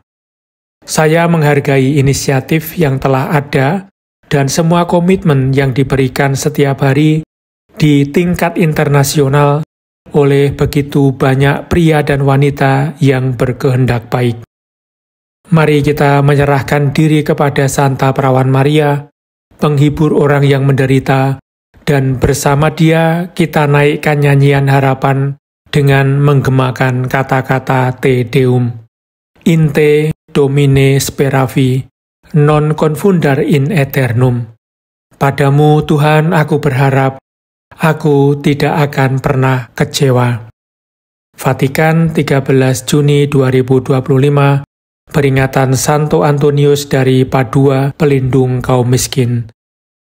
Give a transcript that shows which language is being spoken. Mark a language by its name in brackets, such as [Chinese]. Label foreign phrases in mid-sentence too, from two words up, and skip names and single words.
[Indonesian] Saya menghargai inisiatif yang telah ada dan semua komitmen yang diberikan setiap hari di tingkat internasional oleh begitu banyak pria dan wanita yang berkehendak baik. Mari kita menyerahkan diri kepada Santa Perawan Maria, penghibur orang yang menderita, dan bersama dia kita naikkan nyanyian harapan dengan menggemakan kata-kata Te Deum. [Latin] In te Domine speravi, non confundar in aeternum. [Indonesian] Padamu Tuhan aku berharap, aku tidak akan pernah kecewa. Vatikan, 13 Juni 2025, peringatan Santo Antonius dari Padua, pelindung kaum miskin.